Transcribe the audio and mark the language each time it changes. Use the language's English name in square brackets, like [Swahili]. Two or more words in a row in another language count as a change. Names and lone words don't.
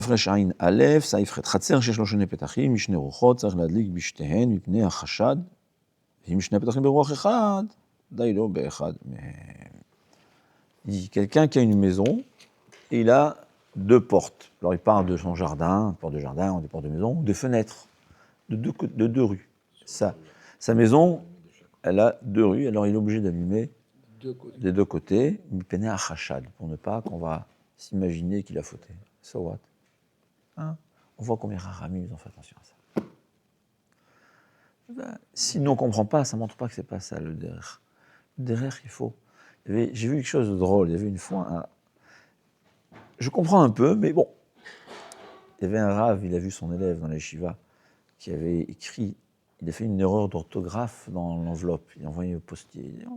[Hebrew] הפרש עין א', סעיף ח', חצר שיש לו שני פתחים, משני רוחות, צריך להדליק בשתיהן מפני החשד, ואם שני פתחים ברוח אחד, די לא באחד מהם. [French] Il dit, quelqu'un qui a une maison, il a deux portes. Alors il part de son jardin, porte de jardin, ou des portes de maison, ou des fenêtres, de deux rues. Sa maison, elle a deux rues, alors il est obligé d'allumer des deux côtés, [Hebrew] מפני החשד, [French] pour ne pas qu'on va s'imaginer qu'il a fauté. [English] So what? [French] Hein? On voit combien Rahamim ils ont fait attention à ça. Si nous on ne comprend pas, ça ne montre pas que ce n'est pas ça le derer. Le derer, il faut. J'ai vu quelque chose de drôle, il y avait une fois, je comprends un peu, mais bon. Il y avait un rave, il a vu son élève dans la yeshiva, qui avait écrit, il a fait une erreur d'orthographe dans l'enveloppe, il a envoyé au postier.